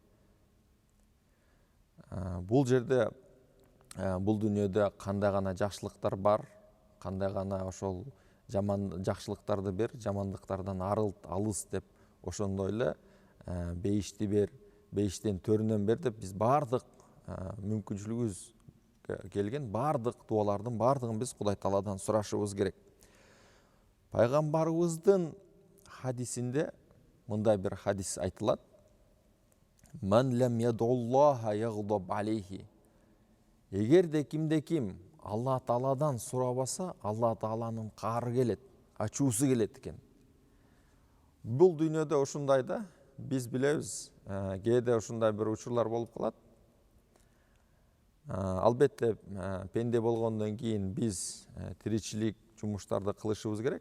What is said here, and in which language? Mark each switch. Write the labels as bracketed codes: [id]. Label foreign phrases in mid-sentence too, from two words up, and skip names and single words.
[ky] Бул жерде бул дүйнөдө кандай гана жакшылыктар бар, кандай гана ошол жакшылыктарды бер, жамандыктардан алыс деп, ошондой эле бейишти бер, бейиштен төрүнөн бер деп биз бардык мүмкүнчүлүгүбүз келген бардык дуалардын бардыгын биз Кудай Тааладан сурашыбыз керек. Пайгамбарыбыздын хадисинде мындай бир хадис айтылат. [ar] من لم يدع الله يغضب عليه. [ky] Эгерде кимде ким Алла Тааладан сурабаса, Алла Тааланын каары келет, ачуусу келет экен. Бул дүйнөдө ушундай да, биз билебиз, кээде ушундай бир учурлар болуп калат. Албетте, пенде болгондон кийин биз тиричилик жумуштарды кылышыбыз керек.